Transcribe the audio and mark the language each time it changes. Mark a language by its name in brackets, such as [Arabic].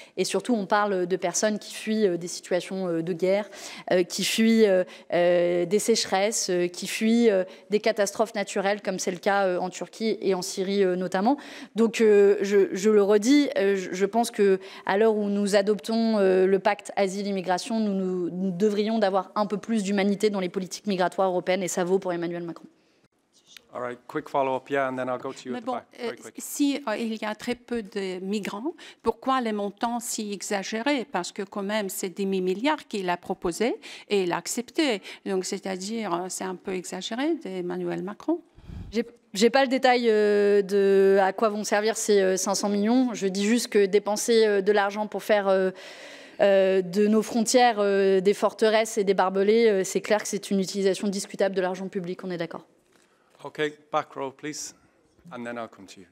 [French] Et surtout, on parle de personnes qui fuient des situations de guerre, qui fuient des sécheresses, qui fuient des catastrophes naturelles, comme c'est le cas en Turquie et en Syrie notamment. Donc, je le redis, je pense qu'à l'heure où nous adoptons le pacte asile-immigration, nous devrions d'avoir un peu plus d'humanité dans les politiques migratoires européennes, et ça vaut pour Emmanuel Macron. [English] All right, quick follow-up, yeah, and then I'll go to you at the back. Very quick. [French] Si il y a très peu de migrants, pourquoi les montants si exagérés? Parce que quand même, c'est des milliards qu'il a proposé et il a accepté. Donc, c'est-à-dire, c'est un peu exagéré d'Emmanuel Macron. J'ai pas le détail de à quoi vont servir ces 500 millions. Je dis juste que dépenser de l'argent pour faire de nos frontières des forteresses et des barbelés, c'est clair que c'est une utilisation discutable de l'argent public, on est d'accord. [English] Okay, back row, please, and then I'll come to you.